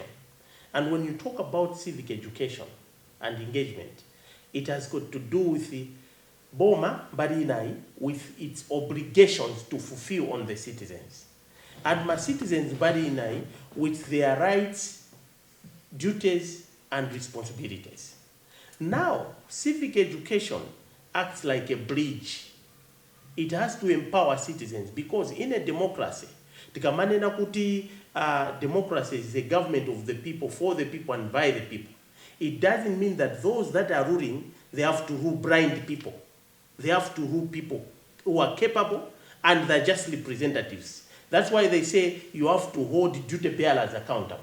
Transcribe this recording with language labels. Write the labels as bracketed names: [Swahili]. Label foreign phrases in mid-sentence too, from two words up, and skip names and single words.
[English] And when you talk about civic education and engagement, it has got to do with the Boma Barinai, with its obligations to fulfill on the citizens. And my citizens Barinai with their rights, duties, and responsibilities. Now, civic education acts like a bridge. It has to empower citizens, because in a democracy, [Nyanja] tikamanena kuti [English] democracy is the government of the people, for the people, and by the people. It doesn't mean that those that are ruling, they have to rule blind people. They have to rule people who are capable, and they're just representatives. That's why they say you have to hold duty bearers accountable.